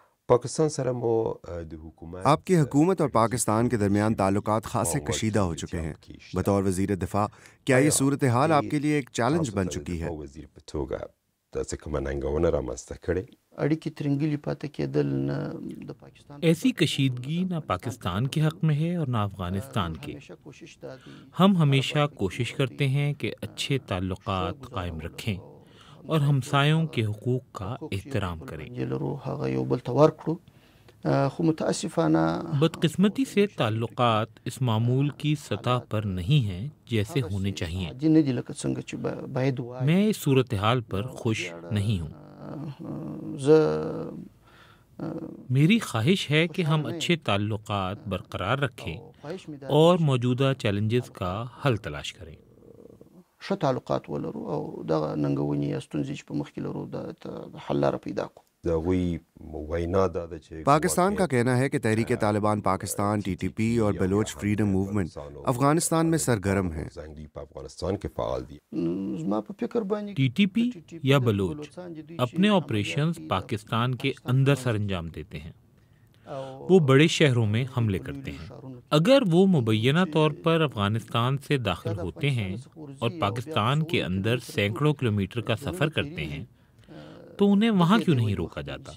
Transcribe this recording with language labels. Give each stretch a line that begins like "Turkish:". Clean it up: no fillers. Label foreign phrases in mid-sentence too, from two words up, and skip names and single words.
Pashto: پاکستان سره مو د حکومت
Urdu: آپ کی حکومت اور پاکستان کے درمیان تعلقات خاصے کشیدہ ہو چکے ہیں۔ بطور وزیر دفاع کیا یہ صورتحال آپ کے لیے ایک چیلنج بن چکی ہے؟
Pashto: وزیر په توګه داسې کومه ننګونه رامنځته کړې؟ اړیکې ترنګلي پاتې کېدل نه د پاکستان
Urdu: ایسی کشیدگی نہ پاکستان کے حق میں ہے اور نہ افغانستان کے۔
Pashto: ہمیشہ کوشش دا دی
Urdu: ہم ہمیشہ کوشش کرتے ہیں کہ اچھے تعلقات قائم رکھیں اور ہمسایوں کے حقوق کا احترام کریں۔
Pashto: جلرو هغه یو بل ته ورکړو، خو متاسفانه
Urdu: بدقسمتی سے تعلقات اس معمول کی سطح پر نہیں ہیں جیسے ہونے چاہیے۔
Pashto: عادي نه دي لکه څنګه چې باید وای.
Urdu: میں اس صورتحال پر خوش نہیں ہوں۔
Pashto: زه
Urdu: میری خواہش ہے کہ ہم اچھے تعلقات برقرار رکھیں اور موجودہ چیلنجز کا حل تلاش کریں۔
Pashto: ښه تعلقات ولرو او دغه ننګونې یا ستونزې چې په مخ کې لرو د حل لاره پیدا کړو. د هغوی وینا دا ده چې
Urdu: پاکستان کا کہنا ہے کہ تحریک طالبان پاکستان، ٹی ٹی پی اور بلوچ فریڈم موومنٹ افغانستان میں سرگرم ہیں۔
Pashto: زنګي په افغانستان کې فعال دي۔ زما په فکر باندې
Urdu: ٹی ٹی پی یا بلوچ اپنے آپریشنز پاکستان کے اندر سر انجام دیتے ہیں۔ وہ بڑے شہروں میں حملے کرتے ہیں۔ اگر وہ مبینہ طور پر افغانستان سے داخل ہوتے ہیں اور پاکستان کے اندر سینکڑوں کلومیٹر کا سفر کرتے ہیں تو انہیں وہاں کیوں نہیں روکا جاتا؟